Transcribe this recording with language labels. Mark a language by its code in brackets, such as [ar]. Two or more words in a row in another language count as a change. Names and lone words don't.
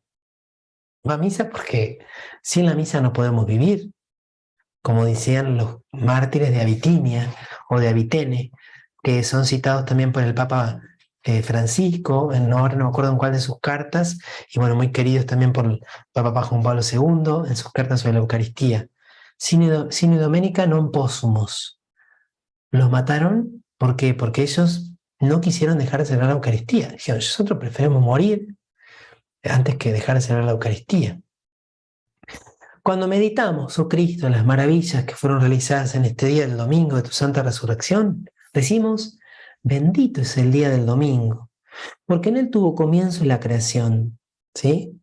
[es] Va a misa porque sin la misa no podemos vivir, como decían los mártires de Abitinia o de Abitene, que son citados también por el Papa Francisco, ahora no me acuerdo en cuál de sus cartas, y bueno, muy queridos también por el Papa Juan Pablo II en sus cartas sobre la Eucaristía. [la] Sine Domenica non possumus. [es] Los mataron, ¿por qué? Porque ellos no quisieron dejar de celebrar la Eucaristía. Dijeron, nosotros preferimos morir antes que dejar de celebrar la Eucaristía. Cuando meditamos, oh Cristo, las maravillas que fueron realizadas en este día del domingo de tu santa resurrección, decimos, bendito es el día del domingo, porque en él tuvo comienzo la creación, ¿sí?